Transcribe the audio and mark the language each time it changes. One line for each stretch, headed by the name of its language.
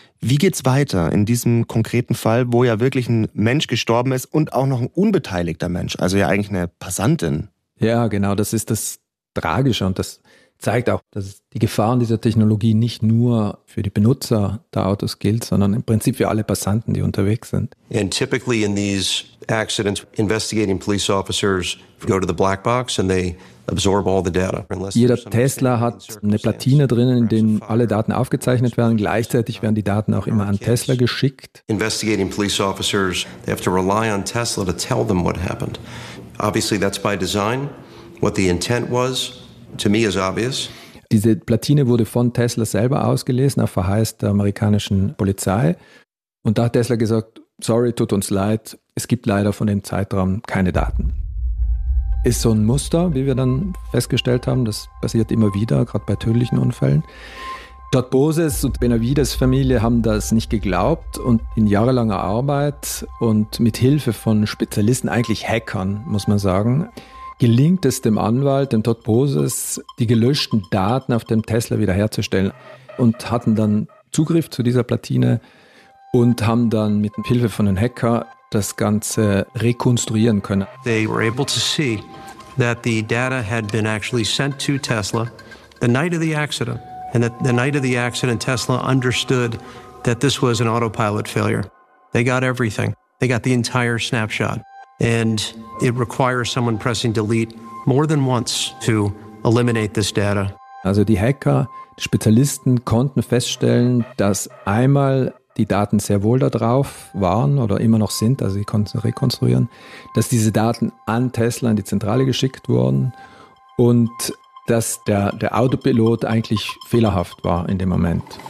German: Wie geht's weiter in diesem konkreten Fall, wo ja wirklich ein Mensch gestorben ist und auch noch ein unbeteiligter Mensch, also ja eigentlich eine Passantin? Ja, genau, das ist das Tragische und das zeigt auch, dass die Gefahren dieser Technologie nicht nur für die Benutzer der Autos gilt, sondern im Prinzip für alle Passanten, die unterwegs sind.
English: And typically in these accidents, investigating police officers go to the black box and they absorb all the data.
German: Jeder Tesla hat eine Platine drinnen, in der alle Daten aufgezeichnet werden. Gleichzeitig werden die Daten auch immer an Tesla geschickt.
English: Investigating police officers, they have to rely on Tesla to tell them what happened. Obviously, that's by design. What the intent was, to me is obvious.
German: Diese Platine wurde von Tesla selber ausgelesen, auf Verheiß der amerikanischen Polizei. Und da hat Tesla gesagt, sorry, tut uns leid, es gibt leider von dem Zeitraum keine Daten. Ist so ein Muster, wie wir dann festgestellt haben, das passiert immer wieder, gerade bei tödlichen Unfällen. Todd Boses und Benavides Familie haben das nicht geglaubt und in jahrelanger Arbeit und mit Hilfe von Spezialisten, eigentlich Hackern, muss man sagen, gelingt es dem Anwalt, dem Todd Boses, die gelöschten Daten auf dem Tesla wiederherzustellen und hatten dann Zugriff zu dieser Platine und haben dann mit Hilfe von einem Hacker das Ganze rekonstruieren können.
English: They were able to see that the data had been actually sent to Tesla the night of the accident. And that the night of the accident, Tesla understood that this was an autopilot failure. They got everything. They got the entire snapshot. And it requires someone pressing delete more than once to eliminate this data.
German: Also die Hacker, die Spezialisten konnten feststellen, dass einmal die Daten sehr wohl da drauf waren oder immer noch sind, also sie konnten sie rekonstruieren, dass diese Daten an Tesla in die Zentrale geschickt wurden und dass der Autopilot eigentlich fehlerhaft war in dem Moment.